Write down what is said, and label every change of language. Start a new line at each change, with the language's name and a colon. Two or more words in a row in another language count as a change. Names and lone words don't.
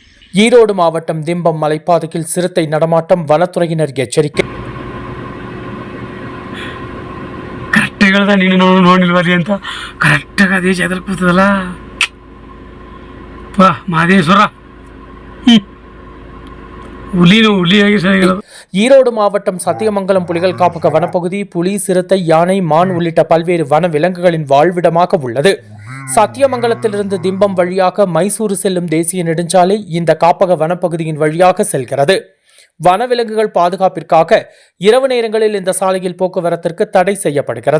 Tamil: ஈரோடு மாவட்டம் திம்பம் மலைப்பாதையில் சிறுத்தை நடமாட்டம், வனத்துறையினர் எச்சரிக்கை.
Kannada: ಕರೆಕ್ಟ್ ಹೇಳ್ದ ನೀನು ನೋಡಿಲ್ವರಿ ಅಂತ ಕರೆಕ್ಟಾಗಿ ಅದೇ ಎದರ್ ಕೂತದಲ್ಲ ಪಾ ಮಾದೇಶ್ವರ ಹುಲಿಯಾಗಿ ಸರಿಯಾಗಿರೋದು.
Tamil: ஈரோடு மாவட்டம் சத்தியமங்கலம் புலிகள் காப்பக வனப்பகுதி புலி, சிறுத்தை, யானை, மான் உள்ளிட்ட பல்வேறு வன விலங்குகளின் வாழ்விடமாக உள்ளது. சத்தியமங்கலத்திலிருந்து திம்பம் வழியாக மைசூரு செல்லும் தேசிய நெடுஞ்சாலை இந்த காப்பக வனப்பகுதியின் வழியாக செல்கிறது. வனவிலங்குகள் பாதுகாப்பிற்காக இரவு நேரங்களில் இந்த சாலையில் போக்குவரத்திற்கு தடை செய்யப்படுகிறது.